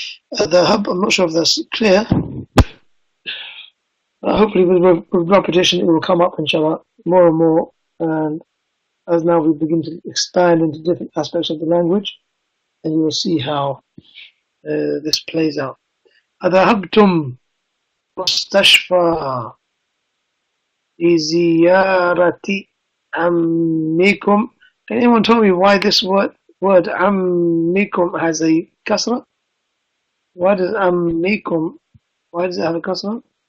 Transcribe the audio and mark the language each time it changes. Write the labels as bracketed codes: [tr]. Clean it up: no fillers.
[en] The hub, I'm not sure if that's clear. Hopefully with repetition it will come up, inshallah, more and more, and as now we begin to expand into different aspects of the language, and you will see how this plays out. [ar] أذهبتم مستشفى لزيارة عمكم. [en] Can anyone tell me why this word عمكم has a kasra? Why does عمكم, why does it have a kasra?